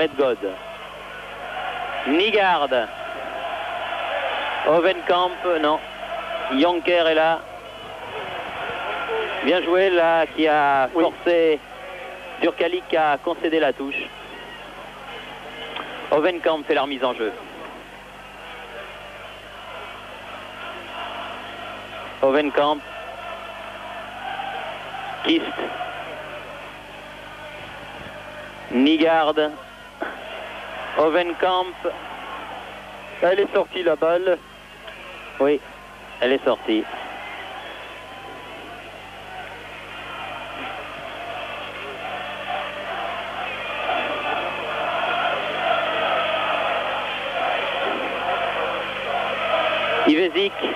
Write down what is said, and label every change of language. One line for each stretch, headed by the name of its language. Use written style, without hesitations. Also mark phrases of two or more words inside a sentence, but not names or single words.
French: Medgod. Nygard. Ovenkamp, non. Jonker est là. Bien joué là, qui a forcé Durkalic à concéder la touche. Ovenkamp fait la remise en jeu. Ovenkamp. Kist. Nygard. Ovenkamp. Elle est sortie la balle. Oui, elle est sortie. Ivezic.